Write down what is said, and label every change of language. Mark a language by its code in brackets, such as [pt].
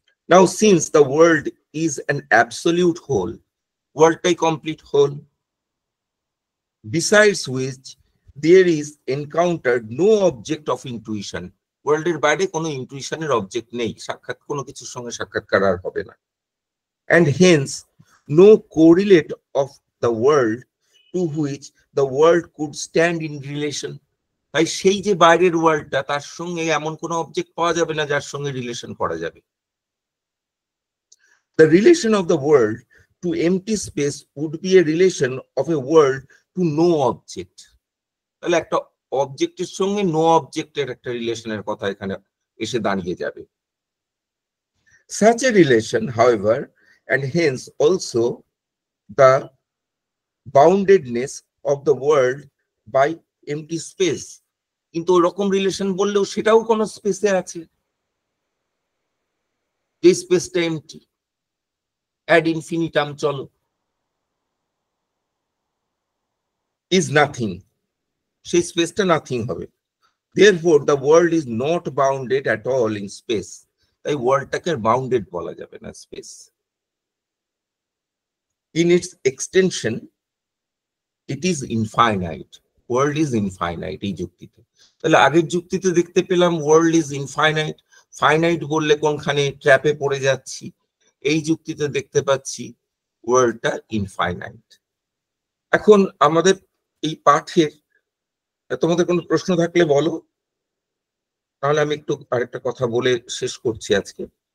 [en] now since the world is an absolute whole, [bn] ওয়ার্ল্ডটাই complete whole, [en] besides which there is encountered no object of intuition, [bn] ওয়ার্ল্ডের বাইরে কোনো ইনটুইশনের object নেই, সাক্ষাৎ কোনো কিছুর সঙ্গে সাক্ষাৎকার আর হবে না, [en] and hence no correlate of the world to which the world could stand in relation, [bn] তাই সেই যে বাইরের ওয়ার্ল্ডটা তার সঙ্গে এমন কোনো অবজেক্ট পাওয়া যাবে না [en] যার সঙ্গে রিলেশন করা যাবে। The relation of the world to empty space would be a relation of a world to no object, [bn] তাহলে একটা অবজেক্টের সঙ্গে নো অবজেক্টের একটা রিলেশনের কথা এখানে এসে দাঁড়িয়ে যাবে। [en] Such a relation, however, and hence also the boundedness of the world by empty space, [bn] কিন্তু ওরকম রিলেশন বললেও সেটাও কোনো স্পেসে আছে, যে স্পেসটা এমটি, অ্যাড ইনফিনিটাম চলো, [en] is nothing, [bn] সেই স্পেসটা নাথিং হবে। [en] Therefore the world is not bounded at all in space, [bn] তাই ওয়ার্ল্ডটাকে বাউন্ডেড বলা যাবে না space. [en] In its extension it is infinite, world is infinite [bn] এই যুক্তিতে। তাহলে আগের যুক্তিতে দেখতে পেলাম [en] world is infinite, [bn] ফাইনাইট বললে কোনখানে ট্র্যাপে পড়ে যাচ্ছি, এই যুক্তিতে দেখতে পাচ্ছি ওয়ার্ল্ডটা ইনফাইনাইট। এখন আমাদের এই পাঠের তোমাদের কোনো প্রশ্ন থাকলে বলো, তাহলে আমি একটু আরেকটা কথা বলে শেষ করছি আজকে।